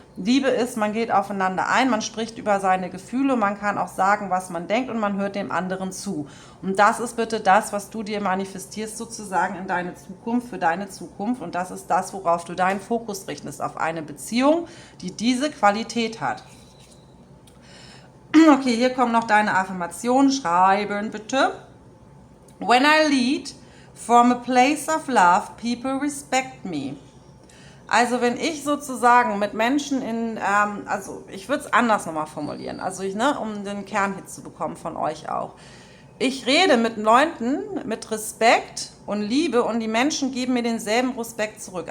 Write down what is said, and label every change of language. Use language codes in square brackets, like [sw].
[de] Liebe ist, man geht aufeinander ein, man spricht über seine Gefühle, man kann auch sagen, was man denkt, und man hört dem anderen zu. Und das ist bitte das, was du dir manifestierst sozusagen in deine Zukunft, für deine Zukunft. Und das ist das, worauf du deinen Fokus richtest, auf eine Beziehung, die diese Qualität hat. Okay, hier kommen noch deine Affirmationen. Schreiben bitte. [en] When I lead from a place of love, people respect me. [de] Also wenn ich sozusagen mit Menschen also ich würde es anders nochmal formulieren, also um den Kernhit zu bekommen von euch auch. Ich rede mit Leuten mit Respekt und Liebe, und die Menschen geben mir denselben Respekt zurück.